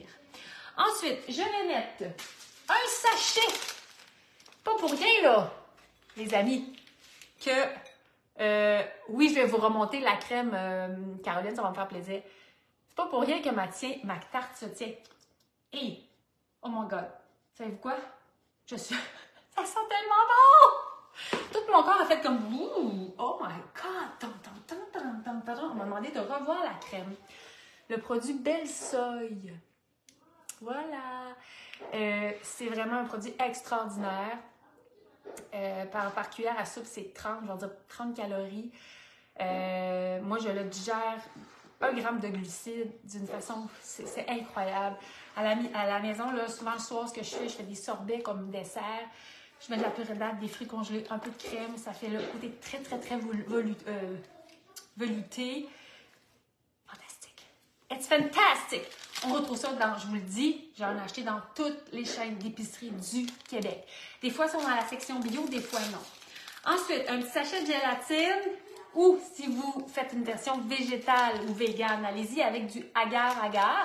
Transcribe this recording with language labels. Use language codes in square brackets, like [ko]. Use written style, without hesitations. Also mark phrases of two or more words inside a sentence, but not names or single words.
[fr] Ensuite, je vais mettre un sachet. Pas pour rien, là, les amis, que, oui, je vais vous remonter la crème, Caroline, ça va me faire plaisir. C'est pas pour rien que ma tarte se tient. Et, [en] oh my God, [fr] savez-vous quoi? Ça sent tellement bon! Tout mon corps a fait comme, ouh, [en] oh my God! [fr] On m'a demandé de revoir la crème. Le produit Belle Soy. Voilà. C'est vraiment un produit extraordinaire. Par cuillère à soupe, c'est 30, je vais dire 30 calories. Moi, je le digère 1 gramme de glucides d'une façon, c'est incroyable. À la maison, là, souvent le soir, ce que je fais des sorbets comme dessert. Je mets de la purée de date, des fruits congelés, un peu de crème. Ça fait le côté très, très, très velouté. Fantastique. [en] It's fantastic! [fr] On retrouve ça dans, je vous le dis, j'en ai acheté dans toutes les chaînes d'épicerie du Québec. Des fois, ils sont dans la section bio, des fois non. Ensuite, un petit sachet de gélatine ou si vous faites une version végétale ou végane, allez-y avec du agar-agar.